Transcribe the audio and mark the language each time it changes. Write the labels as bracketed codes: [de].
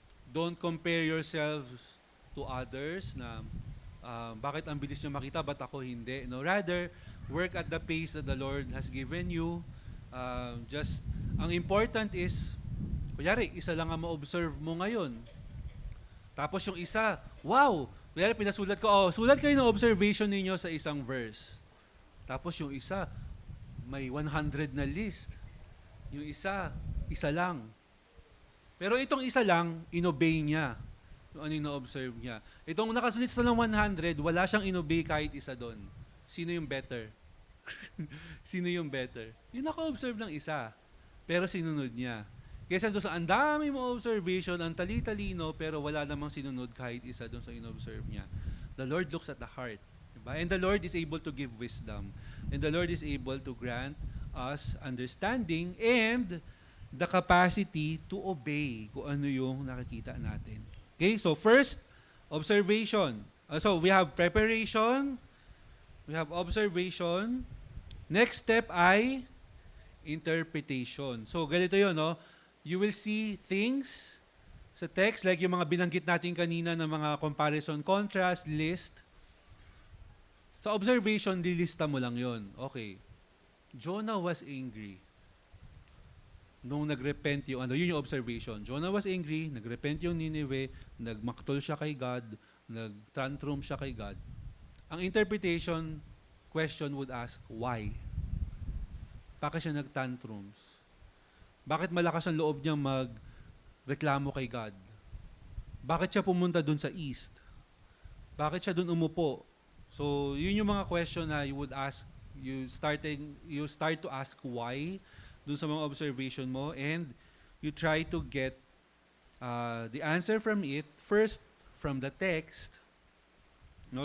[en] Don't compare yourselves to others [tl] na bakit ang bilis niyo makita, ba't ako hindi? No? [en] Rather, work at the pace that the Lord has given you. [tl] Ang important is, kunyari, isa lang ang ma-observe mo ngayon. Tapos yung isa, wow! Kunyari, pinasulat ko, sulat kayo ng observation ninyo sa isang verse. Tapos yung isa, may 100 na list. Yung isa lang. Pero itong isa lang, inobey niya. Yung ano yung na-observe niya. Itong nakasulit sa ng 100, wala siyang inobey kahit isa doon. Sino yung better? Sino yung better? Yung naka-observe ng isa, pero sinunod niya. Kesa doon sa ang dami mo observation, ang tali-talino, pero wala namang sinunod kahit isa doon sa inobserve niya. [en] The Lord looks at the heart. Diba? And the Lord is able to give wisdom. And the Lord is able to grant us understanding and the capacity to obey [tl] kung ano yung nakikita natin. [en] Okay, so first, observation. So we have preparation, we have observation. Next step [tl] ay interpretation. So ganito yun, no? [en] You will see things sa text, like [tl] yung mga binanggit natin kanina ng mga [en] comparison, contrast, list. [tl] Sa observation, lilista mo lang yon. Okay. [en] Jonah was angry. [tl] Nung nagrepent yung, yun yung observation. [en] Jonah was angry, [tl] nagrepent yung Nineveh, nagmaktol siya kay God, nagtantrum siya kay God. [en] Ang interpretation question would ask, why? [tl] Bakit siya nagtantrums? Bakit malakas ang loob niyang magreklamo kay God? Bakit siya pumunta dun sa east? Bakit siya dun umupo? So, yun yung mga [en] question na you would ask, you start to ask why dun sa mga observation mo, and you try to get the answer from it, first from the text. No?